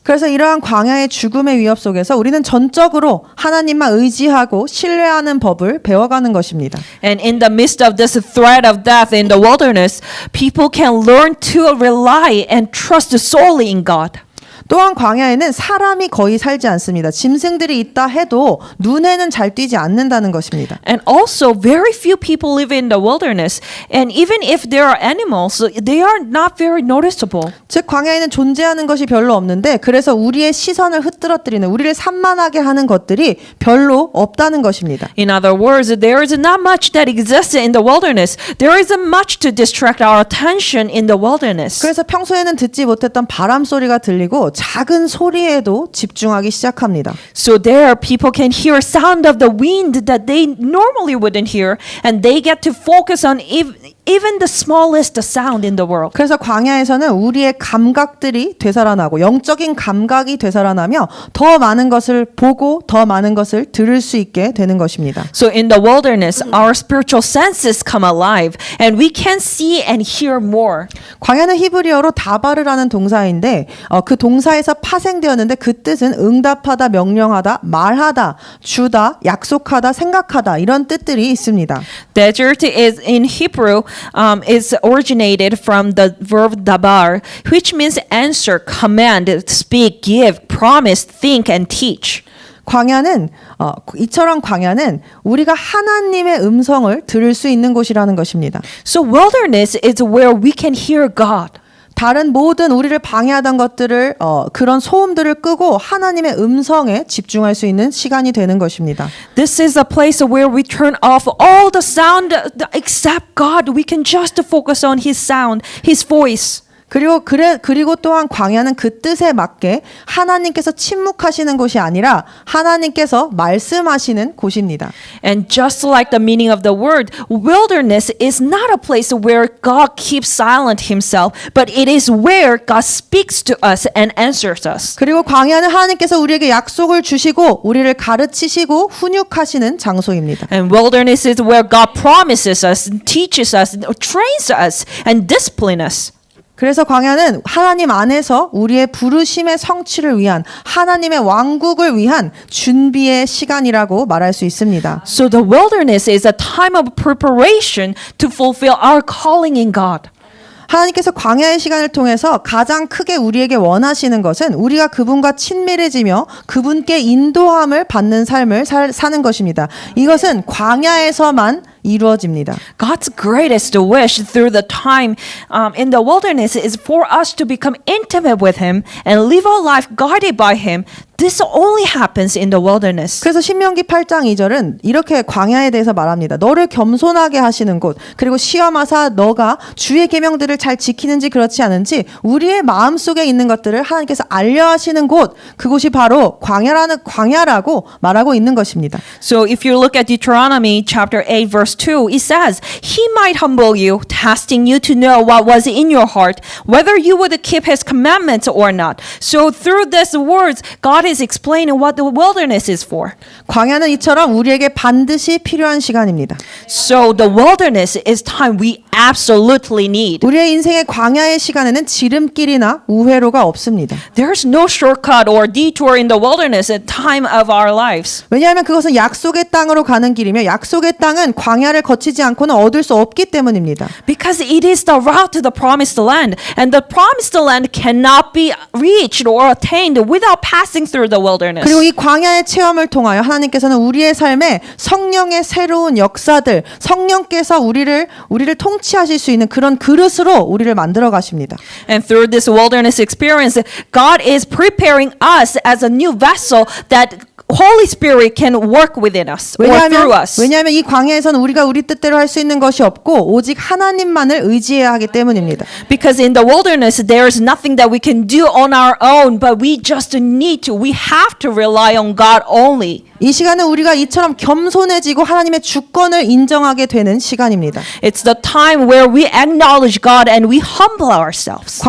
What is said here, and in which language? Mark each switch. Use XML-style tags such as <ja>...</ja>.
<ko>그래서 이러한 광야의 죽음의 위협 속에서 우리는 전적으로 하나님만 의지하고 신뢰하는 법을 배워가는 것입니다.</ko> <en>And in the midst of this threat of death in the wilderness, people can learn to rely and trust solely in God.</en> <ko>또한 광야에는 사람이 거의 살지 않습니다. 짐승들이 있다 해도 눈에는 잘 띄지 않는다는 것입니다.</ko> <en>And also, very few people live in the wilderness. And even if there are animals, they are not very noticeable.</en> <ko>즉 광야에는 존재하는 것이 별로 없는데 그래서 우리의 시선을 흐트러뜨리는 우리를 산만하게 하는 것들이 별로 없다는 것입니다.</ko> <en>In other words, there is not much that exists in the wilderness. There isn't much to distract our attention in the wilderness.</en> <ko>그래서 평소에는 듣지 못했던 바람 소리가 들리고 작은 소리에도 집중하기 시작합니다.</ko> <en>So there, people can hear sound of the wind that they normally wouldn't hear, and they get to focus on even the smallest sound in the world.</en> <ko>그래서 광야에서는 우리의 감각들이 되살아나고 영적인 감각이 되살아나며 더 많은 것을 보고 더 많은 것을 들을 수 있게 되는 것입니다.</ko> <en>So in the wilderness, our spiritual senses come alive, and we can see and hear more.</en> <ko>광야는 히브리어로 다바르라는 동사인데 그 동사에서 파생되었는데 그 뜻은 응답하다, 명령하다, 말하다, 주다, 약속하다, 생각하다 이런 뜻들이 있습니다.</ko> <en>Desert is in Hebrew is originated from the verb dabar, which means answer, command, speak, give, promise, think, and teach.</en> <ko>광야는 이처럼 광야는 우리가 하나님의 음성을 들을 수 있는 곳이라는 것입니다.</ko> <en>So wilderness is where we can hear God.</en> <ko>다른 모든 우리를 방해하던 것들을 그런 소음들을 끄고 하나님의 음성에 집중할 수 있는 시간이 되는 것입니다.</ko> <en>This is a place where we turn off all the sound except God. We can just focus on His sound, His voice.</en> <ko>그리고 또한 광야는 그 뜻에 맞게 하나님께서 침묵하시는 곳이 아니라 하나님께서 말씀하시는 곳입니다.</ko> <en>And just like the meaning of the word, wilderness is not a place where God keeps silent himself, but it is where God speaks to us and answers us.</en> <ko>그리고 광야는 하나님께서 우리에게 약속을 주시고 우리를 가르치시고 훈육하시는 장소입니다.</ko> <en>And wilderness is where God promises us, teaches us, trains us, and disciplines us.</en> <ko>그래서 광야는 하나님 안에서 우리의 부르심의 성취를 위한 하나님의 왕국을 위한 준비의 시간이라고 말할 수 있습니다.</ko> <en>So the wilderness is a time of preparation to fulfill our calling in God.</en> <ko>하나님께서 광야의 시간을 통해서 가장 크게 우리에게 원하시는 것은 우리가 그분과 친밀해지며 그분께 인도함을 받는 삶을 사는 것입니다. 이것은 광야에서만 이루어집니다.</ko> <en>God's greatest wish through the time in the wilderness is for us to become intimate with Him and live our life guided by Him. This only happens in the wilderness.</en> <ko>그래서 신명기 8장 2절은 이렇게 광야에 대해서 말합니다. 너를 겸손하게 하시는 곳, 그리고 시험하사 너가 주의 계명들을 잘 지키는지 그렇지 않은지 우리의 마음속에 있는 것들을 하나님께서 알려 하시는 곳, 그곳이 바로 광야라고 말하고 있는 것입니다.</ko> <en>So if you look at Deuteronomy chapter 8 verse 2, it says, He might humble you, testing you to know what was in your heart, whether you would keep His commandments or not. So through these words, God is explaining what the wilderness is for.</en> <ko>광야는 이처럼 우리에게 반드시 필요한 시간입니다.</ko> <en>So the wilderness is time we absolutely need.</en> <ko>우리의 인생의 광야의 시간에는 지름길이나 우회로가 없습니다.</ko> <en>There's no shortcut or detour in the wilderness at time of our lives.</en> <ko>왜냐하면 그것은 약속의 땅으로 가는 길이며 약속의 땅은 광야를 거치지 않고는 얻을 수 없기 때문입니다.</ko> <en>Because it is the route to the promised land, and the promised land cannot be reached or attained without passing through the wilderness.</en> <ko>그리고 이 광야의 체험을 통하여 하나님께서는 우리의 삶에 성령의 새로운 역사들, 성령께서 우리를 통치하실 수 있는 그런 그릇으로 우리를 만들어 가십니다.</ko> <en>And through this wilderness experience, God is preparing us as a new vessel that Holy Spirit can work within us or through us.</en> <ko>왜냐하면 이 광야에서는 우리가 우리 뜻대로 할 수 있는 것이 없고 오직 하나님만을 의지해야 하기 때문입니다.</ko> <en>Because in the wilderness, there is nothing that we can do on our own, but we have to rely on God only.</en> <ko>이 시간은 우리가 이처럼 겸손해지고 하나님의 주권을 인정하게 되는 시간입니다.</ko> <en>It's the time where we acknowledge God and we humble ourselves.</en>